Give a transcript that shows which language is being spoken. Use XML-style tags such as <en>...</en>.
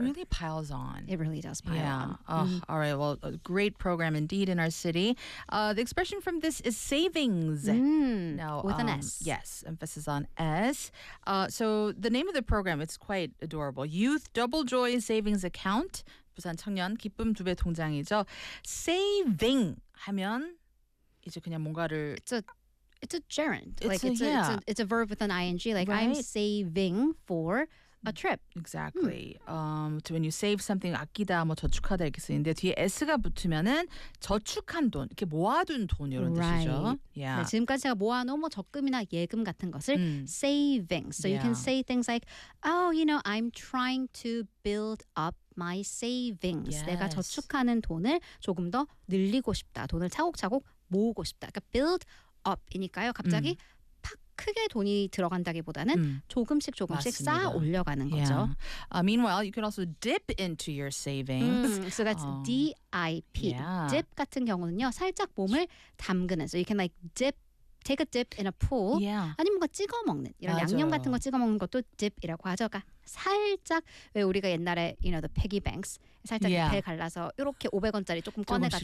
<en>really piles on. It really does pile on. Mm-hmm. All right. Well, a great program indeed in our city. The expression from this is savings. With an S. Yes. Emphasis on S. So the name of the program, it's quite adorable. Youth Double Joy Savings Account.</en> <ko>부산 청년 기쁨 두 배 통장이죠. Saving 하면 이제 그냥 뭔가를...</ko> <en>It's a gerund. It's a verb with an ing. Like, right? I'm saving for... A trip. Exactly. So when you save something,</en> <ko>아끼다, 뭐 저축하다 이렇게 쓰는데 뒤에 S가 붙으면은 저축한 돈, 이렇게 모아둔 돈 이런 뜻이죠.</ko> <en>Right. Yeah.</en> <ko>네, 지금까지 제가 모아놓은 뭐 적금이나 예금 같은 것을 savings.</ko> <en>So you can say things like, oh, you know, I'm trying to build up my savings. Yes.</en> <ko>내가 저축하는 돈을 조금 더 늘리고 싶다. 돈을 차곡차곡 모으고 싶다. 그러니까 build up이니까요. 갑자기 크게 돈이 들어간다기보다는 조금씩 조금씩 쌓아 올려가는 거죠.</ko> <en>Yeah. Meanwhile, you can also dip into your savings. So that's D-I-P. Yeah.</en> <ko>Dip 같은 경우는요, 살짝 몸을 담그는.</ko> <en>So you can like dip, take a dip in a pool. Yeah.</en> <ko>아니면 뭐 찍어 먹는 이런 맞아요. 양념 같은 거 찍어 먹는 것도 dip이라고 하죠. 그러니까 살짝 왜 우리가 옛날에</ko> <en>you know the piggy banks</en> <ko>살짝</ko> <en>yeah.</en> <ko>배 갈라서 이렇게 500원짜리 조금 꺼내갔던</ko>